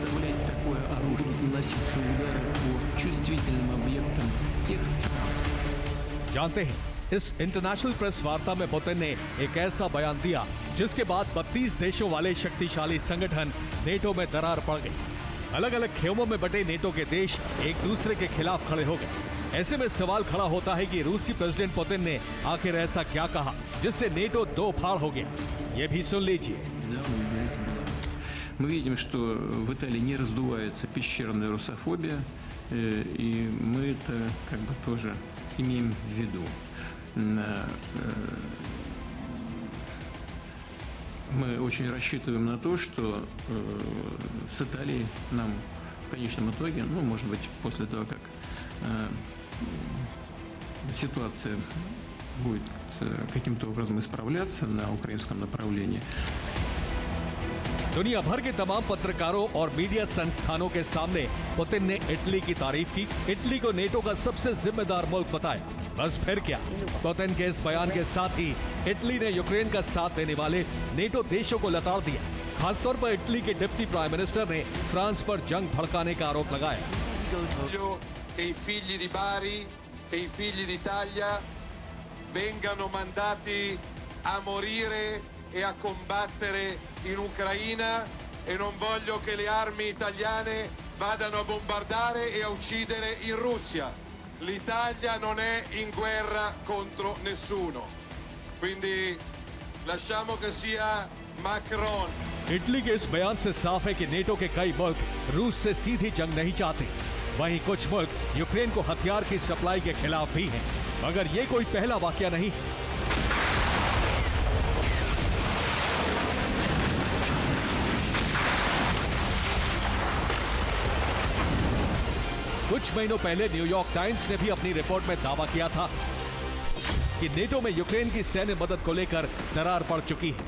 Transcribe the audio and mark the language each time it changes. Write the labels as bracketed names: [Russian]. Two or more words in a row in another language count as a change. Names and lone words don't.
[Hindi] जानते हैं, इस [English] international press [Hindi] वार्ता में पुतिन ने एक ऐसा बयान दिया जिसके बाद 32 देशों वाले शक्तिशाली संगठन नेटो में दरार पड़ गई। अलग अलग खेमों में बटे नेटो के देश एक दूसरे के खिलाफ खड़े हो गए। ऐसे में सवाल खड़ा होता है कि रूसी प्रेसिडेंट पुतिन ने आखिर ऐसा क्या कहा जिससे नेटो दो फाड़ हो गया? ये भी सुन लीजिए। [Russian] Мы видим, что в Италии не раздувается пещерная русофобия, и мы это как бы тоже имеем в виду. Мы очень рассчитываем на то, что с Италией нам в конечном итоге, ну, может быть, после того, как ситуация будет каким-то образом исправляться на украинском направлении. [Hindi] दुनिया भर के तमाम पत्रकारों और मीडिया संस्थानों के सामने पुतिन ने इटली की तारीफ की, इटली को नेटो का सबसे जिम्मेदार मुल्क बताया। बस फिर क्या, पुतिन के इस बयान के साथ ही इटली ने यूक्रेन का साथ देने वाले नेटो देशों को लताड़ दिया। खासतौर पर इटली के [English] deputy prime minister [Hindi] ने फ्रांस पर जंग भड़काने का आरोप लगाया। [Italian] che i figli di Bari, che i figli d'Italia vengano mandati a morire e a combattere in Ucraina, e non voglio che le armi italiane vadano a bombardare e a uccidere in Russia. L'Italia non è in guerra contro nessuno, quindi lasciamo che sia Macron. [Hindi] इटली के इस बयान से साफ है कि नेटो के कई मुल्क रूस से सीधी जंग नहीं चाहते। वहीं कुछ मुल्क यूक्रेन को हथियार की सप्लाई के खिलाफ भी हैं। मगर ये कोई पहला वाकया नहीं है। कुछ महीनों पहले न्यूयॉर्क टाइम्स ने भी अपनी रिपोर्ट में दावा किया था कि नेटो में यूक्रेन की सैन्य मदद को लेकर दरार पड़ चुकी है।